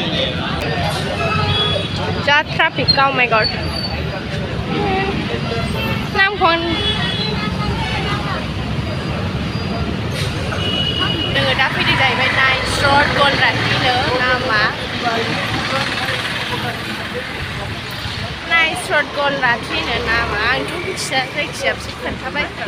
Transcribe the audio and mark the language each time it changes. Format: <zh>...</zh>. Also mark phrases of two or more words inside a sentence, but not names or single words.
<brx>जा ट्राफिक का</brx> <en>oh my god</en> <brx>नामखौ जोङो दा फैदों जाहैबाय नाइस रड गलराथिनो नामा नाइस रड गलराथिनो नामा आंथ' मिथिया जायखिजाया बिसोर खोन्थाबाय</brx>